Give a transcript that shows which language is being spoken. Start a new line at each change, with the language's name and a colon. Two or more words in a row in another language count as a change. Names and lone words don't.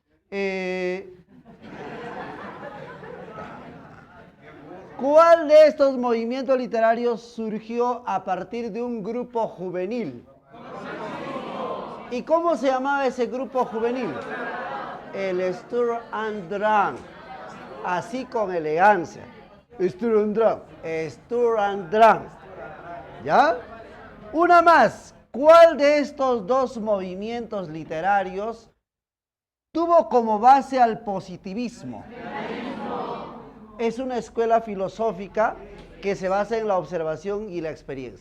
Spanish: ¿Cuál de estos movimientos literarios surgió a partir de un grupo juvenil? ¿Y cómo se llamaba ese grupo juvenil? El Sturm und Drang. Así con elegancia. Sturm und Drang. Sturm und Drang. ¿Ya? Una más. ¿Cuál de estos dos movimientos literarios tuvo como base al positivismo? Es una escuela filosófica que se basa en la observación y la experiencia.